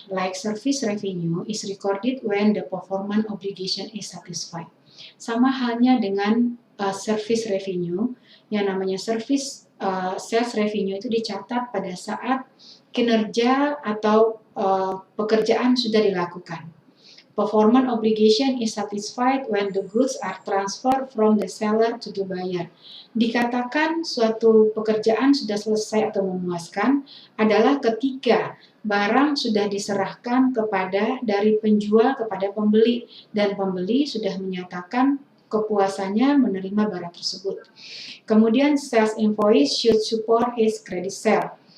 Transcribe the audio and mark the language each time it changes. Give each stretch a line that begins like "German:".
English: Like service revenue is recorded when the performance obligation is satisfied.
Indonesian: Sama halnya dengan service revenue, yang namanya service sales revenue itu dicatat pada saat kinerja atau pekerjaan sudah dilakukan.
English: Performance obligation is satisfied when the goods are transferred from the seller to the buyer.
Indonesian: Dikatakan suatu pekerjaan sudah selesai atau memuaskan adalah ketika barang sudah diserahkan dari penjual kepada pembeli dan pembeli sudah menyatakan kepuasannya menerima barang tersebut. Kemudian
English: sales invoice should support his credit sale.